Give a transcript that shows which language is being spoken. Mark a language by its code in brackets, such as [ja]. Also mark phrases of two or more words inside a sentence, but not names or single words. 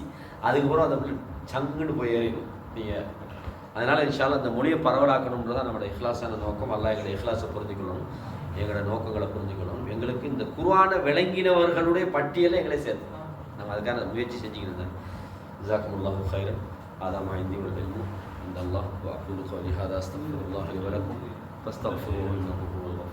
[ta] அதுக்கப்புறம் அந்த பிள்ளை சங்குன்னு போய் ஏறிடும் நீங்கள். அதனால் இன்ஷால்லா அந்த மொழியை பரவலாக்கணுன்றதான் நம்மளோட இஹ்லாஸான நோக்கம். அல்லாஹ் எங்களை இஹ்லாஸை புரிஞ்சுக்கணும், எங்களோட நோக்கங்களை புரிஞ்சுக்கணும். எங்களுக்கு இந்த குர்ஆனை விளங்கினவர்களுடைய பட்டியலை எங்களை சேர்த்து நம்ம அதுக்கான முயற்சி செஞ்சுக்கிட்டு இருந்தேன். [ar] جزاكم الله خيرا. هذا ما عندي والعلم عند الله وأقول قولي هذا أستغفر الله لي ولكم فاستغفروه إنه هو